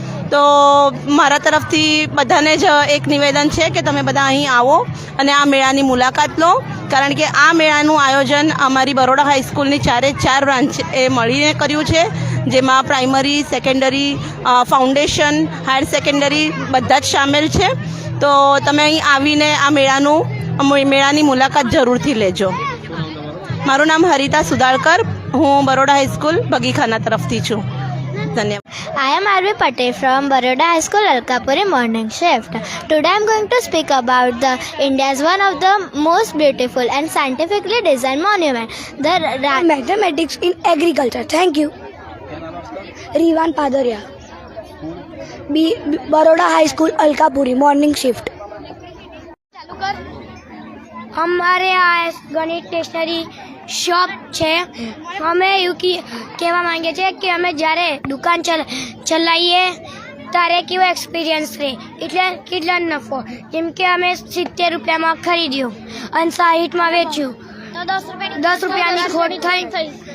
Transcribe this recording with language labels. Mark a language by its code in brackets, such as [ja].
[gu] તો મારા તરફથી બધાને જ એક નિવેદન છે કે તમે બધા અહીં આવો અને આ મેળાની મુલાકાત લો કારણ કે આ મેળાનું આયોજન અમારી બરોડા હાઈસ્કૂલની 4 બ્રાન્ચ એ મળીને કર્યું છે જેમાં primary, secondary, foundation, higher secondary બધા જ સામેલ છે. તો તમે અહીં આવીને આ મેળાની મુલાકાત જરૂરથી લેજો. મારું નામ હરિતા સુદાળકર, હું બરોડા હાઈસ્કૂલ બગીખાના તરફથી છું. ધન્યવાદ. [en] I am Arvi Patel from Baroda High School, Alkapuri morning shift. Today I am going to speak about the India's one of the most beautiful and scientifically designed monument, the Mathematics in agriculture. Thank you. Rivan Padaria, Baroda High School, Alkapuri morning shift. [hi] हमारे यहाँ गणित stationery [gu] shop છે. અમે એવું કહેવા માંગીએ છીએ કે અમે જ્યારે દુકાન ચલાવીએ ત્યારે કેવો એક્સપિરિયન્સ રહે એટલે કેટલા નફો. જેમ કે અમે 70 રૂપિયામાં ખરીદ્યું અને 60માં વેચ્યું તો 10 રૂપિયાની ખોટ થઈ.